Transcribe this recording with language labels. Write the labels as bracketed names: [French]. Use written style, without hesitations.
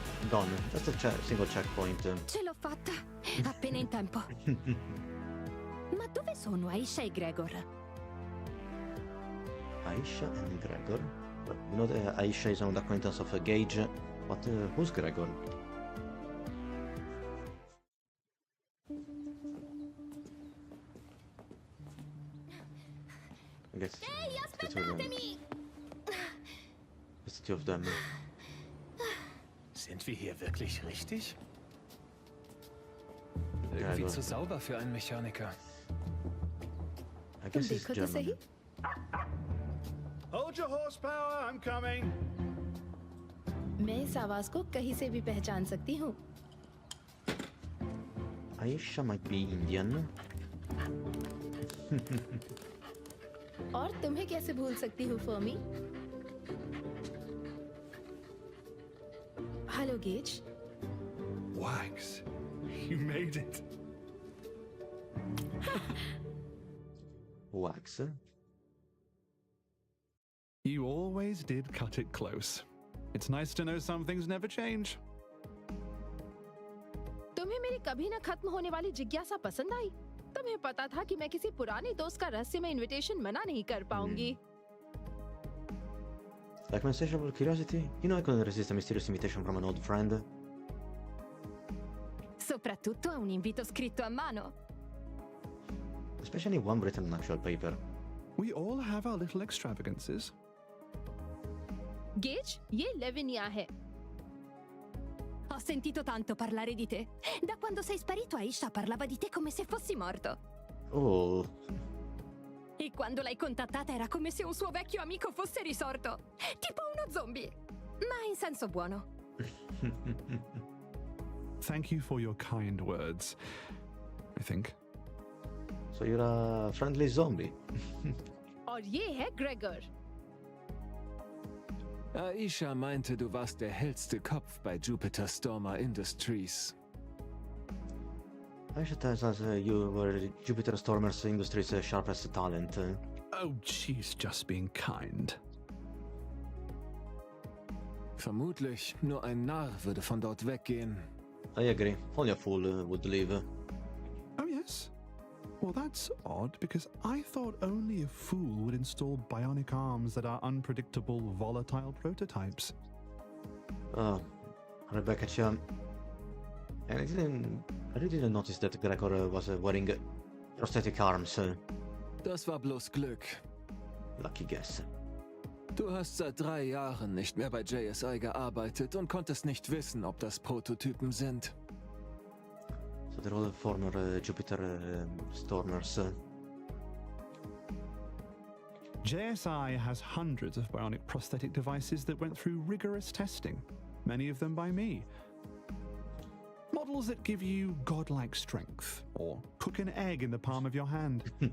[English] Done. Just a single checkpoint. [Italian] Ce l'ho fatta! Appena in tempo. Ma dove sono Aisha e Gregor? [English] Aisha and Gregor. Well, you know that Aisha is an old acquaintance of Gage, but who's Gregor? I guess [Italian] Ehi, [English] it's the [Italian] aspettatemi! [English] two of them. [German] Sind wir hier wirklich richtig? Ja, Irgendwie also- zu sauber für einen Mechaniker. [English] I guess it's [Hindi] देखो तो सही. [English] German. Hold your horsepower, I'm coming. [Hindi] मैं इस आवाज को कहीं से भी पहचान सकती हूँ. [English] Aisha might be Indian. [Hindi] और तुम्हें कैसे भूल सकती हूँ, Fermi? Hello gauge. [English] Wax, you made it. Wax. You always did cut it close. It's nice to know some things never change. [Hindi] तुम्हें मेरी कभी न खत्म होने वाली जिज्ञासा पसंद आई? तुम्हें पता था कि मैं किसी पुराने दोस्त का रहस्यमय इनविटेशन मना नहीं कर पाऊंगी. [English] Like my insatiable curiosity, you know I couldn't resist a mysterious invitation from an old friend. [Italian] Soprattutto a un invito scritto a mano. [English] Especially one written on actual paper. We all have our little extravagances. [Hindi] Gauge, ये लेविनिया है. [Italian] Ho sentito tanto parlare di te. Da quando sei sparito, Aisha parlava di te come se fossi morto. Oh, E quando l'hai contattata era come se un suo vecchio amico fosse risorto. Tipo uno zombie. Ma in senso buono. [English] Thank you for your kind words. I think. so you're a friendly zombie. [Hindi] और ये है Gregor. [German] Aisha meinte, du warst der hellste Kopf bei Jupiter Stormer Industries. [English] Aisha tells us you were Jupiter Stormers Industries' sharpest talent. Oh, she's just being kind. [German] Vermutlich nur ein Narr würde von dort weggehen. [English] I agree. Only a fool would leave. Oh, yes? Well, that's odd, because I thought only a fool would install bionic arms that are unpredictable, volatile prototypes. Oh, Rebecca Chia. And I really didn't notice that Gregor was wearing prosthetic arms. [German] Das war bloß Glück. [English] Lucky guess. [German] Du hast seit 3 Jahren nicht mehr bei JSI gearbeitet und konntest nicht wissen, ob das Prototypen sind. [English] So they're all former Jupiter Stormers. JSI has hundreds of bionic prosthetic devices that went through rigorous testing, many of them by me. Models that give you godlike strength, or cook an egg in the palm of your hand.